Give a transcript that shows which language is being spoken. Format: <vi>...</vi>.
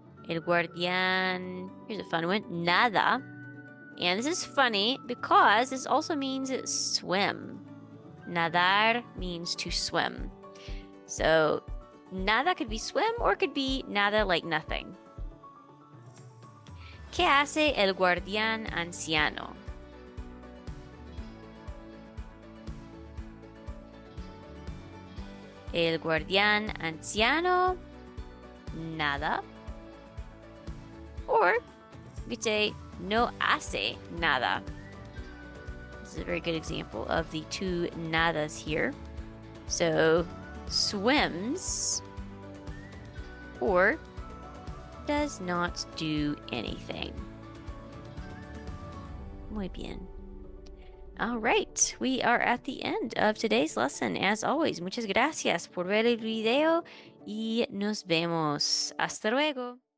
<en>El guardián, here's a fun one, nada. And this is funny because this also means swim. Nadar means to swim. So nada could be swim or it could be nada like nothing.</en> <es>¿Qué hace el guardián anciano? El guardián anciano, nada. Or you could say no hace nada.</es> <en>This is a very good example of the two nadas here. So, swims or does not do anything. Muy bien. All right, we are at the end of today's lesson.</en> <es>As always, muchas gracias por ver el video y nos vemos. Hasta luego.</es>